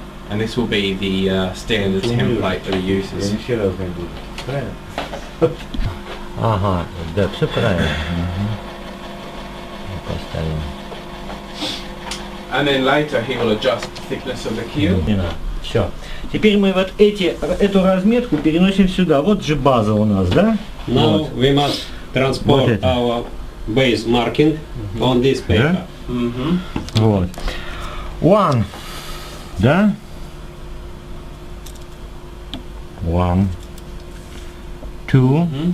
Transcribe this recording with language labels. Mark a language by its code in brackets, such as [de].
[en] And this will be the standard template that he uses. [ru] Ага, да, все правильно. Поставим. [en] And then later he will adjust the thickness of the keel. [ru] Все. Теперь мы вот эту разметку переносим сюда. Вот же база у нас, да? [en] Now we must transport our base marking on this paper. [ru] Вот. [en] One. [ru] Да? [en] One. Two.